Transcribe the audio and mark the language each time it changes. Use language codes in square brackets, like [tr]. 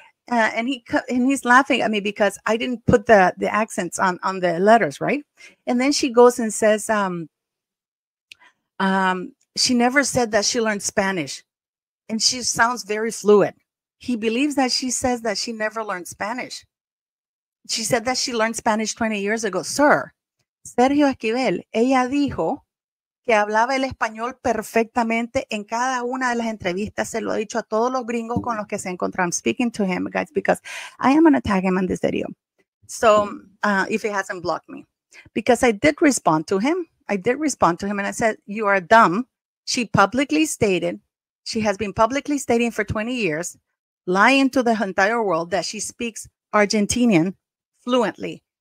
[en] And he's laughing at me because I didn't put the accents on the letters, right? And then she goes and says, she never said that she learned Spanish. And she sounds very fluid. He believes that she says that she never learned Spanish. She said that she learned Spanish 20 years ago. [es] Sir, Sergio Esquivel, ella dijo que hablaba el español perfectamente en cada una de las entrevistas. Se lo ha dicho a todos los gringos con los que se encontraron. [en] I'm speaking to him, guys, because I am going to tag him on this video. So if he hasn't blocked me. Because I did respond to him. And I said, you are dumb. She has been publicly stating for 20 years lying to the entire world that she speaks Argentinian fluently.